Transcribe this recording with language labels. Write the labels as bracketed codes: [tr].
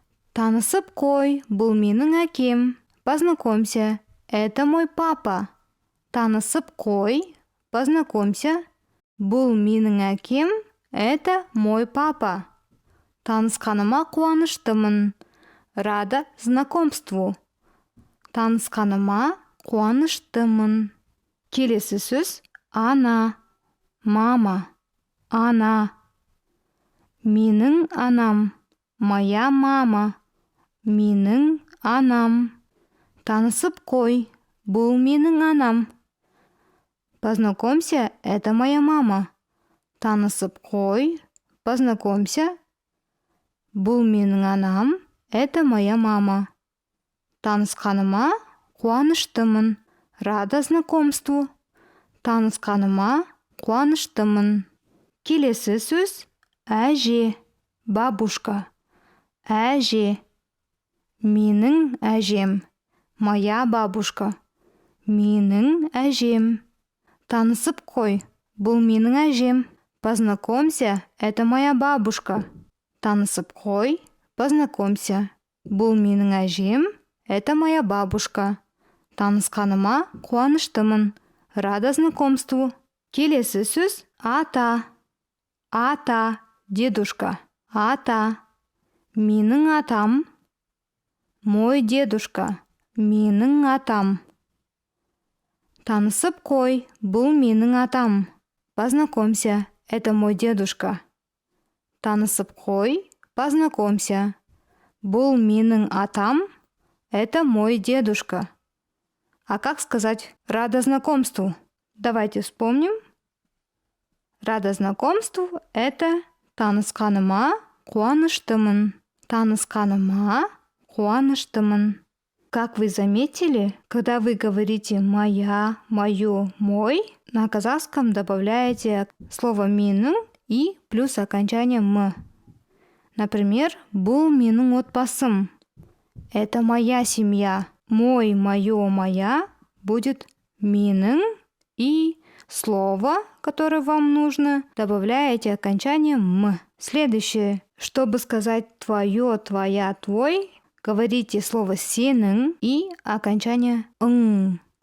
[kk] Танысып қой, бұл менің әкем. [ru] Познакомься, это мой папа. [kk] Танысып қой, [ru] познакомься, [kk] бұл менің әкем, [ru] это мой папа. [kk] Танысқаныма қуаныштымын, [ru] рада знакомству. [kk] Танысқаныма қуаныштымын. Келесі сөз ана, мама, ана. Менің анам, [ru] моя мама, [kk] менің анам. Танысып қой, бұл менің анам. [ru] Познакомься, это моя мама. [kk] Танысып қой, [ru] познакомься, [kk] бұл менің анам, [ru] это моя мама. [kk] Танысқаныма қуаныштымын, [ru] рада знакомству. [kk] Танысқаныма қуаныштымын. Келесі сөз әже, бабушка. Әже, менің әжем, [ru] моя бабушка. [kk] Менің әжем. Танысып қой, бұл менің әжем. [ru] Познакомься, это моя бабушка. [kk] Танысып қой, [ru] познакомься, [kk] бұл менің әжем, [ru] это моя бабушка. [kk] Танысқаныма қуаныштымын, [ru] рада знакомству. [kk] Келесі сөз ата. Ата, дедушка. Ата. Менің атам, [ru] мой дедушка. [kk] Менің атам. Танысып қой, бұл менің атам. [ru] Познакомься, это мой дедушка. [kk] Танысып қой, [ru] познакомься, [kk] бұл менің атам, [ru] это мой дедушка. А как сказать «рада знакомству»? Давайте вспомним. Рада знакомству – это [kk] танысқаныма қуаныштымын. Танысқаныма қуаныштымын. [ru] Как вы заметили, когда вы говорите «моя», «моё», «мой», на казахском добавляете слово «менің» и плюс окончание «м». Например, [kk] бұл менің отбасым. [ru] Это моя семья. Мой, моё, моя будет менің и слово, которое вам нужно, добавляете окончание «м». Следующее. Чтобы сказать «твое», «твоя», «твой», говорите слово «сенің» и окончание «ың».